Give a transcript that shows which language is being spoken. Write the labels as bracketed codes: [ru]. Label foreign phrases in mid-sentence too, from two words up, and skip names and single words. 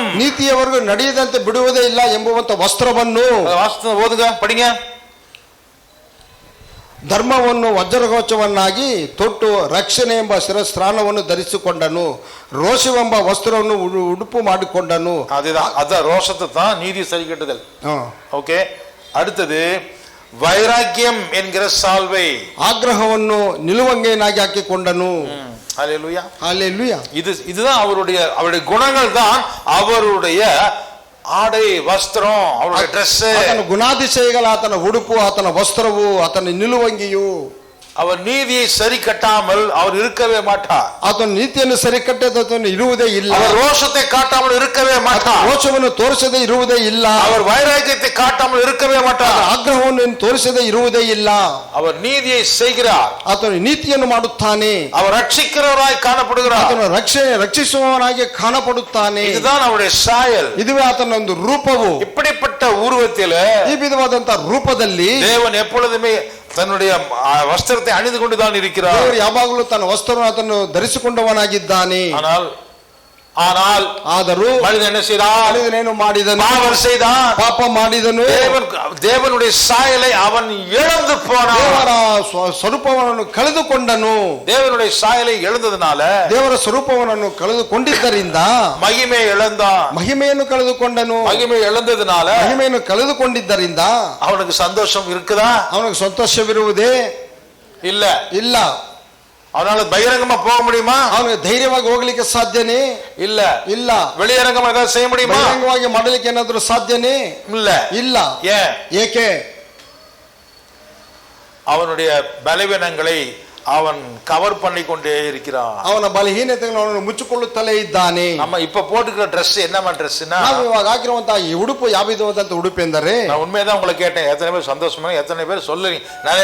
[kn] ನೀತಿಯವರೆಗೂ ನಡೆಯದಂತೆ ಬಿಡುವುದೇ ಇಲ್ಲ ಎಂಬುವಂತ ವಸ್ತ್ರವನ್ನು. [ta] வாஸ்தவம் ஓதுங்க, படிங்க. [kn] ಧರ್ಮವನ್ನು ವಜ್ರಕವಚವನ್ನಾಗಿ ತೊಟ್ಟು ರಕ್ಷಣೆ ಎಂಬ ಶಿರಸ್ತ್ರಾಣವನ್ನು ಧರಿಸಿಕೊಂಡನು. ರೋಷವೆಂಬ ವಸ್ತ್ರವನ್ನು ಉಡುಪು ಮಾಡಿಕೊಂಡನು. [ta] அதான் ரோஷத்தை தான் நீதி சரி கட்டுதல். ஓகே. அடுத்தது வைராக்கியம் என்கிற சால்வை. [kn] ಆಗ್ರಹವನ್ನು ನಿಲುವಂಗಿಯನ್ನಾಗಿ ಹಾಕಿಕೊಂಡನು. [ta] ஹல்லேலூயா. ஹல்லேலூயா. இதுதான் அவருடைய குணங்கள் தான் அவருடைய ஆடை, வஸ்திரம், அவருடைய ட்ரெஸ். [kn] ಆತನ ಗುಣಾತಿಶಯಗಳು, ಆತನ ಉಡುಪು, ಆತನ ವಸ್ತ್ರವು, ಆತನ ನಿಲುವಂಗಿಯು. [ta] அவர் நீதியை சரி கட்டாமல் அவர் இருக்கவே மாட்டார். [kn] ಆತನ ನೀತಿಯನ್ನು ಸರಿ ಕಟ್ಟದನ್ನು ಇರುವುದೇ ಇಲ್ಲ. [ta] அவர் ரோஷத்தை காட்டாமல் இருக்கவே மாட்டார். [kn] ರೋಷವನ್ನು ತೋರಿಸದೇ ಇರುವುದೇ ಇಲ್ಲ. [ta] அவர் வைராக்கியத்தை காட்டாமல் இருக்கவே மாட்டார். [kn] ಆಗ್ರಹವನ್ನು ತೋರಿಸದೇ ಇರುವುದೇ ಇಲ್ಲ. [ta] அவர் நீதியை செய்கிறார். [kn] ಆತನು ನೀತಿಯನ್ನು ಮಾಡುತ್ತಾನೆ. [ta] அவர் ரட்சிக்கிறவராய் காணப்படுகிறார். [kn] ಆತನು ರಕ್ಷಿಸುವವನಾಗಿ ಕಾಣಪಡುತ್ತಾನೆ. [ta] இதுதான் அவருடைய சாயல். [kn] ಇದುವೇ ಆತನ ಒಂದು ರೂಪವು. [ta] இப்படிப்பட்ட உருவத்தில் [kn] ಈ ವಿಧವಾದಂತಹ ರೂಪದಲ್ಲಿ [ta] தேவன் எப்பொழுதுமே தன்னுடைய வஸ்திரத்தை அணிந்து கொண்டுதான் இருக்கிறார். [kn] ದೇವರು ಯಾವಾಗಲೂ ತನ್ನ ವಸ್ತ್ರವನ್ನು ಆತನು ಧರಿಸಿಕೊಂಡವನಾಗಿದ್ದಾನೆ. ಆದರೂ [ta] மனிதன் என்ன செய்தான்? [kn] ಮನಿದನೇನು ಮಾಡಿದನು? [ta] பாவம் செய்தான், [kn] ಪಾಪ ಮಾಡಿದನು. [ta] தேவனுடைய சாயலை அவன் இழந்து போனான். [kn] ದೇವರ ಸ್ವರೂಪವನ್ನು ಕಳೆದುಕೊಂಡನು. [ta] தேவனுடைய சாயலை இழந்ததனால, [kn] ದೇವರ ಸ್ವರೂಪವನ್ನು ಕಳೆದುಕೊಂಡಿದ್ದರಿಂದ [ta] மகிமை இழந்தான். [kn] ಮಹಿಮೆಯನ್ನು ಕಳೆದುಕೊಂಡನು. [ta] மகிமை இழந்ததனால [kn] ಮಹಿಮೆಯನ್ನು ಕಳೆದುಕೊಂಡಿದ್ದರಿಂದ [ta] அவனுக்கு சந்தோஷம் இருக்குதா? [kn] ಅವನಿಗೆ ಸಂತೋಷವಿರುವುದೇ [ta] இல்ல. [kn] ಇಲ್ಲ. [ta] அவனால பகிரங்கமா போக முடியுமா? [kn] ಅವನಿಗೆ ಧೈರ್ಯವಾಗಿ ಹೋಗ್ಲಿಕ್ಕೆ ಸಾಧ್ಯನೇ [ta] இல்ல. [kn] ಇಲ್ಲ. [ta] வெளியரங்கமா ஏதாவது செய்ய முடியுமா? [kn] ಬಹಿರಂಗವಾಗಿ ಮಾಡಲಿಕ್ಕೆ ಏನಾದರೂ ಸಾಧ್ಯನೇ [ta] இல்ல. [kn] ಇಲ್ಲ. ಏಕೆ? [ta] அவனுடைய பலவீனங்களை அவன் கவர் பண்ணி கொண்டே இருக்கிறான். [kn] ಅವನ ಬಲಹೀನತೆಗಳನ್ನು ಅವನು ಮುಚ್ಚಿಕೊಳ್ಳುತ್ತಲೇ ಇದ್ದಾನೆ. [ta] நம்ம இப்ப போட்டுக்கிற ட்ரெஸ் என்னமா ட்ரெஸ்னா, [kn] ನಾವು ಇವಾಗ ಹಾಕಿರುವಂತಹ ಈ ಉಡುಪು ಯಾವ ವಿಧವಾದಂತ ಉಡುಪು ಎಂದರೆ, [ta] நான் உண்மையதான் உங்களை கேட்டேன், எத்தனை பேர் சந்தோஷமா, எத்தனை பேர் சொல்லல.